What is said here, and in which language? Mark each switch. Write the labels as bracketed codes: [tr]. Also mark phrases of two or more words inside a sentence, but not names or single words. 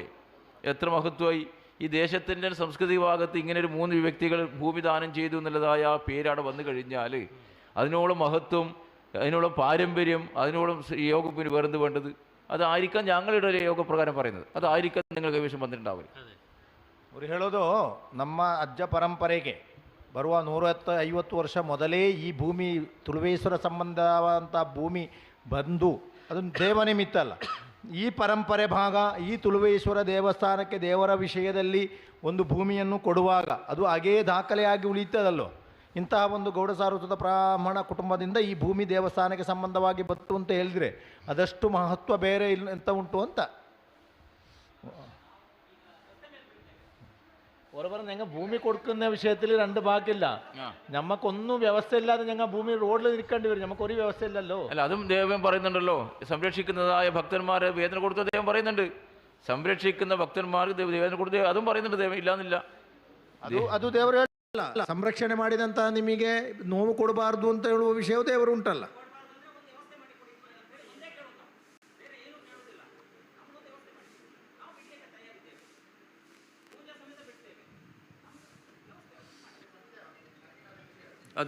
[ml] എത്ര മഹത്വമായി ഈ ദേശത്തിൻ്റെ സംസ്കൃതി ഭാഗത്ത് ഇങ്ങനെ ഒരു 3 വ്യക്തികൾ ഭൂമി ദാനം ചെയ്തു എന്നുള്ളതായ ആ പേരവിടെ വന്നു കഴിഞ്ഞാൽ അതിനോളം മഹത്വം, അതിനോളം പാരമ്പര്യം, അതിനോളം യോഗം പിന്നെ വേറെന്ത് വേണ്ടത്? അതായിരിക്കാം ഞങ്ങളുടെ ഒരു യോഗപ്രകാരം പറയുന്നത്, അതായിരിക്കാം നിങ്ങൾ കൈവശം വന്നിട്ടുണ്ടാവില്ല. [kn] ಅವರು ಹೇಳೋದು ನಮ್ಮ ಅಜ್ಜ ಪರಂಪರೆಗೆ ಬರುವ 150 ವರ್ಷ ಮೊದಲೇ ಈ ಭೂಮಿ ತುಳುವೇಶ್ವರ ಸಂಬಂಧವಾದಂಥ ಭೂಮಿ ಬಂದು, ಅದನ್ನು ದೇವನಿಮಿತ್ತ ಅಲ್ಲ, ಈ ಪರಂಪರೆ ಭಾಗ ಈ ತುಳುವೇಶ್ವರ ದೇವಸ್ಥಾನಕ್ಕೆ ದೇವರ ವಿಷಯದಲ್ಲಿ ಒಂದು ಭೂಮಿಯನ್ನು ಕೊಡುವಾಗ ಅದು ಹಾಗೇ ದಾಖಲೆಯಾಗಿ ಉಳಿಯುತ್ತದಲ್ಲೋ. ಇಂತಹ ಒಂದು ಗೌಡಸಾರಸ್ವತ ಬ್ರಾಹ್ಮಣ ಕುಟುಂಬದಿಂದ ಈ ಭೂಮಿ ದೇವಸ್ಥಾನಕ್ಕೆ ಸಂಬಂಧವಾಗಿ ಬಂತು ಅಂತ ಹೇಳಿದರೆ ಅದಷ್ಟು ಮಹತ್ವ ಬೇರೆ ಇಲ್ಲ ಅಂತ ಉಂಟು ಅಂತ. [ml] ഓരോ ഞങ്ങൾ ഭൂമി കൊടുക്കുന്ന വിഷയത്തിൽ 2 ഭാഗമില്ല. ഞമ്മക്കൊന്നും വ്യവസ്ഥ ഇല്ലാതെ ഞങ്ങൾ ഭൂമി റോഡിൽ നിൽക്കേണ്ടി വരും, നമുക്കൊരു വ്യവസ്ഥ ഇല്ലല്ലോ. അല്ല, അതും ദൈവം പറയുന്നുണ്ടല്ലോ, സംരക്ഷിക്കുന്നതായ ഭക്തന്മാരെ വേദന കൊടുത്ത ദൈവം പറയുന്നുണ്ട്, സംരക്ഷിക്കുന്ന ഭക്തന്മാർക്ക് വേദന കൊടുത്ത അതും പറയുന്നുണ്ട് ദൈവം, ഇല്ലാന്നില്ല. [kn] ಅದು ದೇವರು ಹೇಳಲ್ಲ, ಸಂರಕ್ಷಣೆ ಮಾಡಿದಂತಹ ನಿಮಗೆ ನೋವು ಕೊಡಬಾರ್ದು ಅಂತ ಹೇಳುವ ವಿಷಯವು ದೇವರು ಉಂಟಲ್ಲ. ಅದೇ